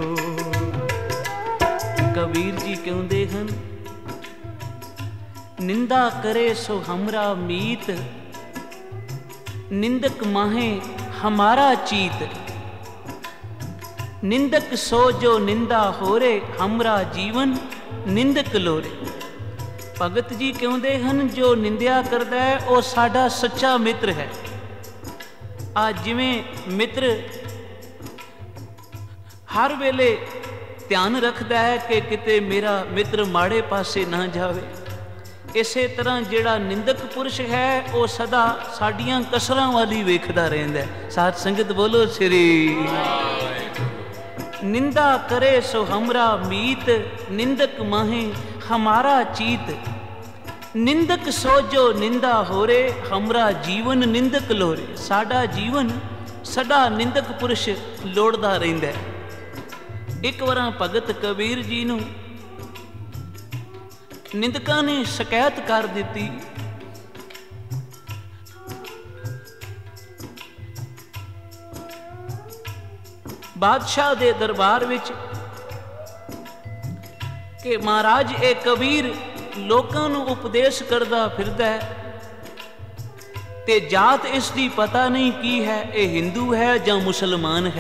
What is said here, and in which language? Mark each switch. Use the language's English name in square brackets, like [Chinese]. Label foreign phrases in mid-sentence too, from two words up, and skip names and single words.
[Hindi] कबीर जी कहते हैं, [Punjabi] ਨਿੰਦਾ ਕਰੇ ਸੋ ਹਮਰਾ ਮੀਤ, ਨਿੰਦਕ ਮਾਹੇ ਹਮਾਰਾ ਚੀਤ, ਨਿੰਦਕ ਸੋ ਜੋ ਨਿੰਦਾ ਹੋ ਰੇ, ਹਮਰਾ ਜੀਵਨ ਨਿੰਦਕ ਲੋਰੇ। [Hindi] भगत जी कहते हैं, जो निंदिया करता है वो साडा सच्चा मित्र है। [Punjabi] ਅੱਜ ਜਿਵੇਂ ਮਿੱਤਰ ਹਰ ਵੇਲੇ ਧਿਆਨ ਰਖਤਾ ਹੈ ਕਿ ਕਿਤੇ ਮੇਰਾ ਮਿੱਤਰ ਮਾੜੇ ਪਾਸੇ ਨਾ ਜਾਵੇ, ਇਸੇ ਤਰ੍ਹਾਂ ਜਿਹੜਾ ਨਿੰਦਕ ਪੁਰਸ਼ ਹੈ ਵੋ ਸਦਾ ਸਾਡੀਆਂ ਕਸਰਾਂ ਵਾਲੀ ਵੇਖਦਾ ਰਹਿੰਦਾ ਹੈ। ਸਾਧ ਸੰਗਤ ਬੋਲੋ ਸ੍ਰੀ। ਨਿੰਦਾ ਕਰੇ ਸੋ ਹਮਰਾ ਮੀਤ, ਨਿੰਦਕ ਮਾਹੇ ਹਮਾਰਾ ਚੀਤ। ਨਿੰਦਕ ਸੋਜੋ ਨਿੰਦਾ ਹੋਰੇ, ਹਮਰਾ ਜੀਵਨ ਨਿੰਦਕ ਲੋਰੇ। ਸਾਡਾ ਜੀਵਨ ਸਦਾ ਨਿੰਦਕ ਪੁਰਸ਼ ਲੋੜਦਾ ਰਹਿੰਦਾ ਹੈ। ਇਕ ਵਾਰ ਭਗਤ ਕਬੀਰ ਜੀ ਨੂੰ ਨਿੰਦਕਾਂ ਨੇ ਸ਼ਿਕਾਇਤ ਕਰ ਦਿੱਤੀ। ਬਾਦਸ਼ਾਹ ਦੇ ਦਰਬਾਰ ਵਿਚ ਕਿ ਮਹਾਰਾਜ ਏ ਕਬੀਰ ਲੋਕਾਂ ਨੂੰ ਉਪਦੇਸ਼ ਕਰਦਾ ਫਿਰਦਾ ਹੈ ਤੇ ਜਾਤ ਇਸਦੀ ਪਤਾ ਨਹੀਂ ਕੀ ਹੈ, ਏ ਹਿੰਦੂ ਹੈ ਜਾਂ ਮੁਸਲਮਾਨ ਹੈ।